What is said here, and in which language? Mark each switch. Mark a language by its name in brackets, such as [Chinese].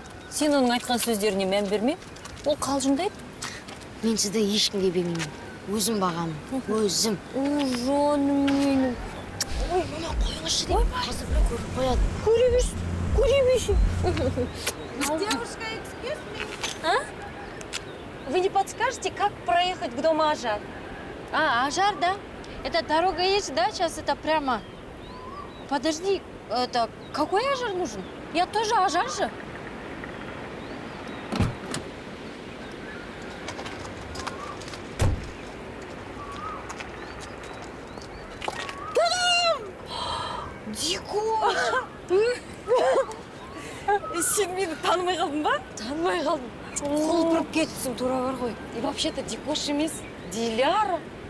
[Kazakh] Сен оның айтқан сөздеріне мән берме, ол қалжыңдайды. Мен сізді ешкімге бермеймін. Өзім бағамын, өзім. Жаным менің. Ой, мама, қойыңызшы деп. Қазір бір көріп қояды. Көре берсін. [Russian] Девушка, [English] excuse me. [Russian] А? Вы не подскажете, как проехать к дому Ажар? Ажар, да? Это дорога есть, да? Сейчас это прямо. Подожди, это какой Ажар нужен? Я тоже Ажар же. Дико! [Kazakh] Сен мені танымай қалдың ба? Танымай қалдым. Құлпырып кетіпсің, тура бар ғой. [Russian] И вообще-то [Kazakh] Дикош емес, Диляра.